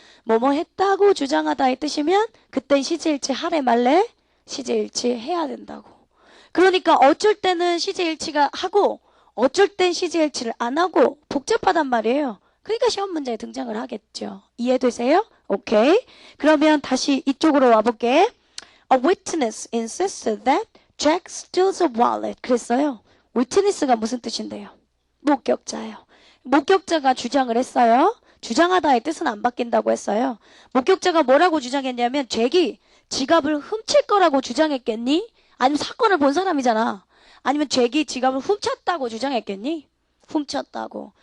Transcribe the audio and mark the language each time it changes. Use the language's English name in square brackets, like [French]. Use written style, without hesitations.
[Korean] 뭐뭐 했다고 주장하다의 뜻이면 그땐 시제일치 하래 말래? 시제일치 해야 된다고. 그러니까 어쩔 때는 시제일치가 하고 어쩔 땐 시제일치를 안 하고 복잡하단 말이에요. 그러니까 시험 문제에 등장을 하겠죠. 이해되세요? 오케이. 그러면 다시 이쪽으로 와볼게. [English] A witness insisted that Jack steals a wallet. [Korean] 그랬어요. witness가 무슨 뜻인데요? 목격자예요. 목격자가 주장을 했어요. 주장하다의 뜻은 안 바뀐다고 했어요. 목격자가 뭐라고 주장했냐면 잭이 지갑을 훔칠 거라고 주장했겠니? 아니면 사건을 본 사람이잖아. 아니면 잭이 지갑을 훔쳤다고 주장했겠니? 훔쳤다고.